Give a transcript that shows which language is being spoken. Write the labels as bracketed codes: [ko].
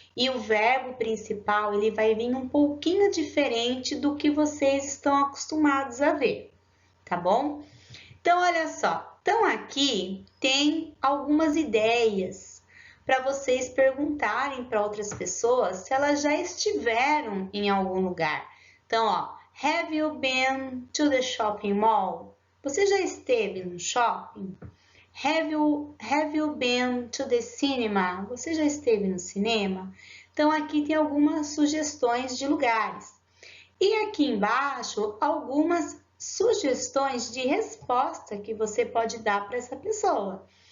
[pt] E o verbo principal, ele vai vir um pouquinho diferente do que vocês estão acostumados a ver, tá bom? Então, olha só. Então, aqui tem algumas ideias para vocês perguntarem para outras pessoas se elas já estiveram em algum lugar. Então, ó, [en] have you been to the shopping mall? [pt] Você já esteve no shopping? [en] Have you been to the cinema? [pt] Você já esteve no cinema? Então, aqui tem algumas sugestões de lugares. E aqui embaixo, algumas sugestões de resposta que você pode dar para essa pessoa.